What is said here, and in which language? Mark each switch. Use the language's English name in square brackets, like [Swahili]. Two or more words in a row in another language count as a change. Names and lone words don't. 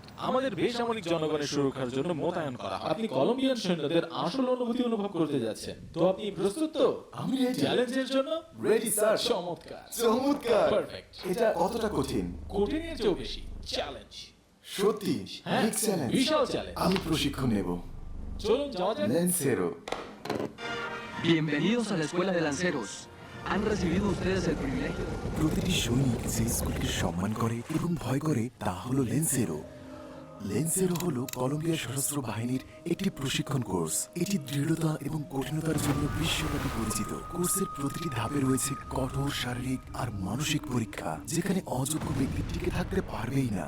[Bangla] আমাদের বেসামরিক জনগণের সুরক্ষার জন্য মোতায়েন করা হয়। আপনি কলম্বিয়ান সৈন্যদের আসল অনুভূতি অনুভব করতে যাচ্ছেন, তো আপনি প্রস্তুত তো? আমি ready. চ্যালেঞ্জের জন্য [English] ready sir. [Bangla] চমৎকার, চমৎকার। পারফেক্ট। এটা কতটা কঠিন? কঠিনের চেয়েও বেশি চ্যালেঞ্জ। সত্যি হ্যাঁ, [English] big challenge. [Bangla] বিশাল চ্যালেঞ্জ। আমি প্রশিক্ষণ নেব। চলুন যাওয়া যাক। ল্যান্সেরো। [Spanish] Bienvenidos a la Escuela de Lanceros. Han recibido ustedes el privilegio. [Bangla] প্রতিটি সৈনিক যে স্কুলকে সম্মান করে এবং ভয় করে তা হলো ল্যান্সেরো। ল্যান্সেরো হলো কলম্বিয়ার সশস্ত্র বাহিনীর একটি প্রশিক্ষণ কোর্স। এটি দৃঢ়তা এবং কঠিনতার জন্য বিশ্বব্যাপী পরিচিত। কোর্সের প্রতিটি ধাপে রয়েছে কঠোর শারীরিক আর মানসিক পরীক্ষা, যেখানে অযোগ্য ব্যক্তি টিকে থাকতে পারবেই না।